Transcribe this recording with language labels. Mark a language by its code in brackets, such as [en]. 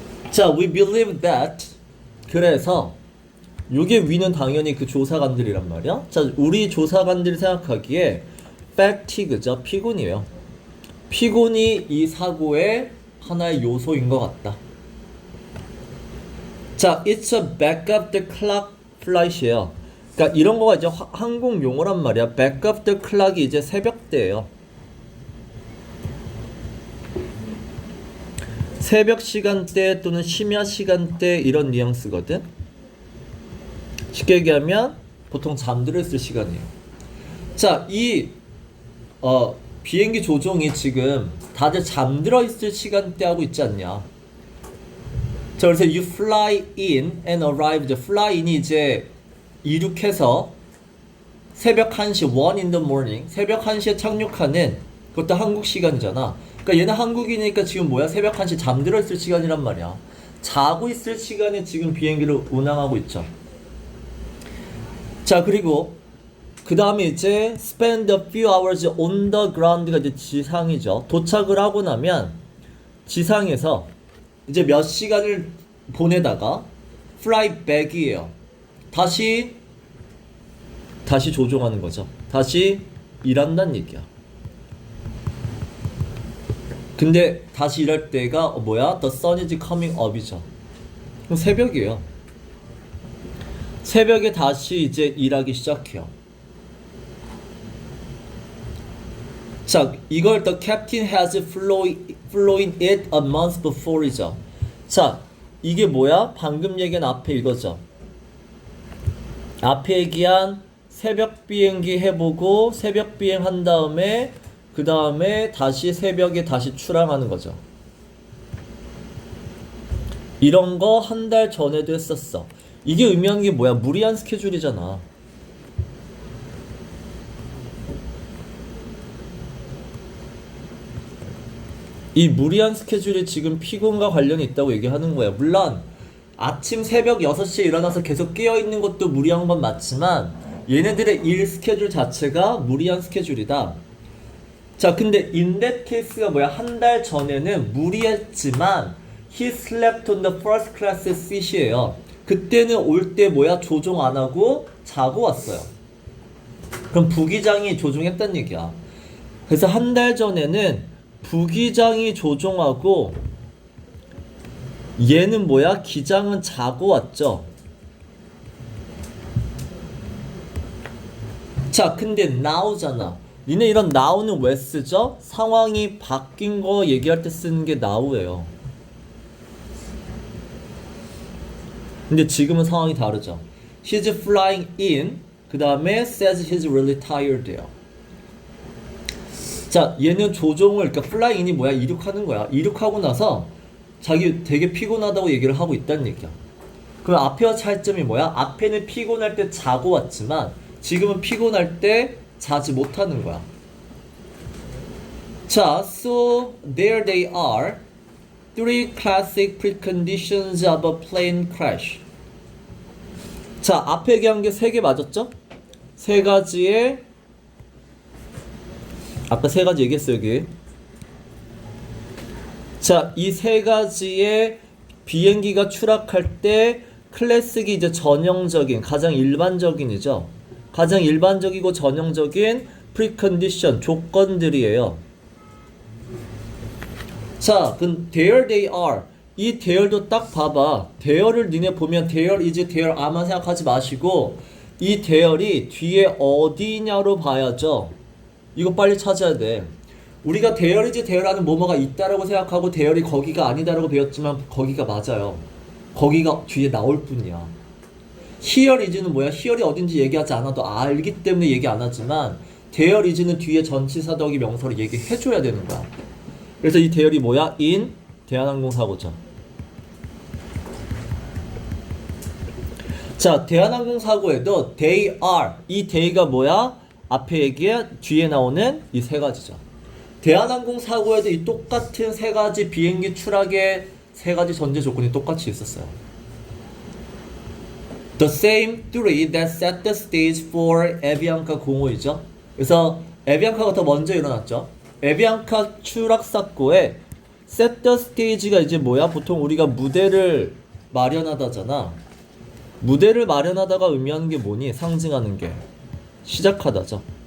[en] 자, we believe that. [ko] 그래서 요게 위는 당연히 그 조사관들이란 말이야. 자, 우리 조사관들이 생각하기에 fatigue죠. 피곤이에요. 피곤이 이 사고의 하나의 요소인 것 같다. [en] 자, it's a back of the clock flight이에요. [ko] 그러니까 이런 거가 이제 항공 용어란 말이야. back of the clock이 이제 새벽대예요. 새벽 시간대 또는 심야 시간대 이런 뉘앙스거든. 쉽게 얘기하면 보통 잠들어 있을 시간이에요. 자, 이 비행기 조종이 지금 다들 잠들어 있을 시간대 하고 있지 않냐. [en] 자, 그래서 you fly in and arrive. [ko] fly in이 이제 이륙해서 새벽 1시, [en] 1 in the morning. [ko] 새벽 1시에 착륙하는 그것도 한국 시간이잖아. 그러니까 얘는 한국이니까 지금 뭐야? 새벽 1시 잠들어 있을 시간이란 말이야. 자고 있을 시간에 지금 비행기를 운항하고 있죠. 자, 그리고 그 다음에 이제 [en] spend a few hours on the ground [ko] 가 이제 지상이죠. 도착을 하고 나면 지상에서 이제 몇 시간을 보내다가 fly back이에요. 다시 조종하는 거죠. 다시 일한다는 얘기야. 근데 다시 일할 때가 뭐야? [en] The sun is coming up이죠. [ko] 그럼 새벽이에요. 새벽에 다시 이제 일하기 시작해요. [en] 자, 이걸 the captain has flown it a month before이죠. [ko] 자, 이게 뭐야? 방금 얘기한 앞에 이거죠. 앞에 얘기한 새벽 비행기 해보고 새벽 비행 한 다음에 그 다음에 다시 새벽에 다시 출항하는 거죠. 이런 거 한 달 전에도 했었어. 이게 의미하는 게 뭐야? 무리한 스케줄이잖아. 이 무리한 스케줄이 지금 피곤과 관련이 있다고 얘기하는 거야. 물론 아침 새벽 6시에 일어나서 계속 깨어있는 것도 무리한 건 맞지만 얘네들의 일 스케줄 자체가 무리한 스케줄이다. 자, 근데 [en] in that case [ko] 가 뭐야? 한 달 전에는 무리했지만 [en] he slept on the first class seat이에요. [ko] 그때는 올 때 뭐야? 조종 안 하고 자고 왔어요. 그럼 부기장이 조종했단 얘기야. 그래서 한 달 전에는 부기장이 조종하고 얘는 뭐야? 기장은 자고 왔죠. 자, 근데 now잖아. 니네 이런 now는 왜 쓰죠? 상황이 바뀐 거 얘기할 때 쓰는 게 now예요. 근데 지금은 상황이 다르죠. [en] He's flying in. 그 다음에 says he's really tired예요. [ko] 자, 얘는 조종을, 그러니까 flying in이 뭐야? 이륙하는 거야. 이륙하고 나서 자기 되게 피곤하다고 얘기를 하고 있다는 얘기야. 그럼 앞에와 차이점이 뭐야? 앞에는 피곤할 때 자고 왔지만 지금은 피곤할 때 자지 못하는 거야. [en] 자, so there they are. Three classic preconditions of a plane crash. [ko] 자, 앞에 얘기한 게 세 개 맞았죠? 세 가지의 아까 세 가지 얘기했어요, 여기. 자, 이 세 가지의 비행기가 추락할 때 클래식이 이제 전형적인, 가장 일반적인이죠. 가장 일반적이고 전형적인 precondition, 조건들이에요. [en] 자, 그럼 there they are. [ko] 이 there도 딱 봐봐. there를 니네 보면 there is there 아만 생각하지 마시고 이 there이 뒤에 어디냐로 봐야죠. 이거 빨리 찾아야 돼. 우리가 there is there라는 뭐뭐가 있다라고 생각하고 there이 거기가 아니다라고 배웠지만 거기가 맞아요. 거기가 뒤에 나올 뿐이야. here is는 뭐야? here이 어딘지 얘기하지 않아도 알기 때문에 얘기 안 하지만 there is는 뒤에 전치사 더하기 명사로 얘기해줘야 되는 거야. 그래서 이 there이 뭐야? in 대한항공 사고죠. 자, 대한항공 사고에도 they are, 이 they가 뭐야? 앞에 얘기해 뒤에 나오는 이 세 가지죠. 대한항공 사고에도 이 똑같은 세 가지 비행기 추락의 세 가지 전제 조건이 똑같이 있었어요. [en] The same three that set the stage for 에비앙카 공호이죠. [ko] 그래서 에비앙카가 더 먼저 일어났죠. 에비앙카 추락 사고에 [en] set the stage [ko] 가 이제 뭐야? 보통 우리가 무대를 마련하다잖아. 무대를 마련하다가 의미하는 게 뭐니? 상징하는 게 시작하다죠.